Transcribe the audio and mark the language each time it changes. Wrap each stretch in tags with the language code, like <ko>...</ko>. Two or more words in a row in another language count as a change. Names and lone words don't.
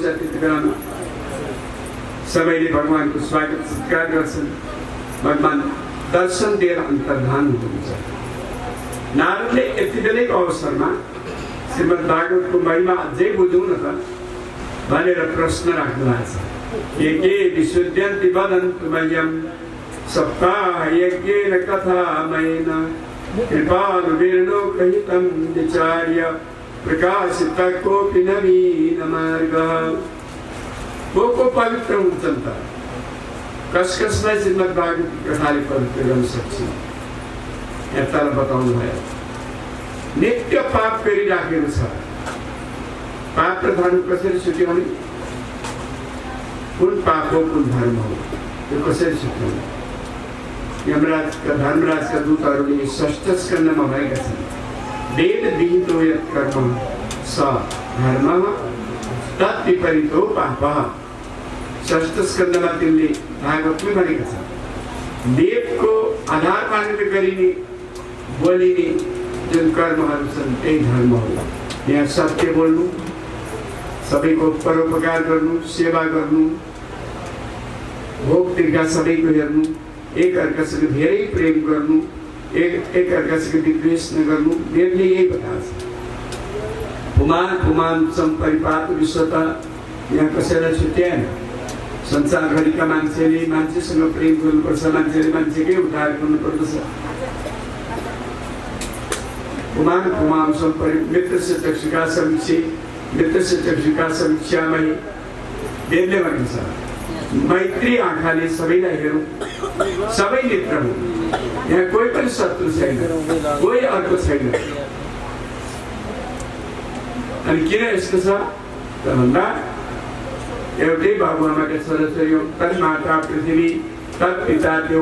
<ne>त्यति बेलामा सबैले भगवानको स्वागत सत्कार गर्छन्। भगवान दर्शन दिएर अन्तर्धान हुनुहुन्छ। नारदले यति बेलैको अवसरमा श्रीमद् भागवतको महिमा अझै बुझौँ न त भनेर प्रश्न राख्नु भएको छ।</ne> <sa>एके विशुद्ध्यन्ति वदन्तु मह्यं सप्ताह यज्ञेन कथामयेन कृपालुर्लोकहितं विचार्य प्रकाशित कोऽपि नवीन मार्गः।</sa> <ne>को पवित्र हुन्छन् त? कसलाई श्रीमद् भागवत कथाले पवित्र गर्न सक्छ? यता बताउनु भयो। नित्य पाप गरिराखेको छ। पाप र धर्म कसरी छुट्याउने? कुन पाप हो कुन धर्म हो यो कसरी छुट्याउने? यमराजका धर्मराजका दूतहरूले षष्ठ स्कन्धमा भएका छन्।</ne> <sa>वेद विहितो यत् कर्म स धर्मः तत् विपरीतो पापः।</sa> <ne>षष्ठ स्कन्धमा तिनले भागवतमै भनेका छन्। वेदको आधार मानेर गरिने बोलिने जुन कर्महरू छन् त्यही धर्म हो। यहाँ सत्य बोल्नु, सबैको परोपकार गर्नु, सेवा गर्नु, भोग तिर्खा सबैको हेर्नु, एक अर्कासँग धेरै प्रेम गर्नु, एक अर्कासँग विद्वेष नगर्नु, वेदले यही बताएको छ।</ne> <sa>पुमान पुमान सम्परिपात विश्वता</sa> <ne>यहाँ कसैलाई छुट्याएन। संसारभरिका मान्छेले मान्छेसँग प्रेम गर्नुपर्छ, मान्छेले मान्छेकै उद्धार गर्नुपर्दछ।</ne> <sa>पुमान पुमान सम्परि मित्रस्य चक्षुका समीक्षे मित्रस्य चक्षुका समीक्षामयी</sa> <ne>वेदले भनेको छ। मैत्री आँखाले सबैलाई हेरौँ, सबै मित्र हुन्। यहाँ कोही पनि शत्रु छैन, कोही अर्को छैन। अनि किन यस्तो छ त भन्दा एउटै बाबुआमाका छोराछोरी</ne> <sa>तन्माता पृथ्वी तत्पिता देउ।</sa>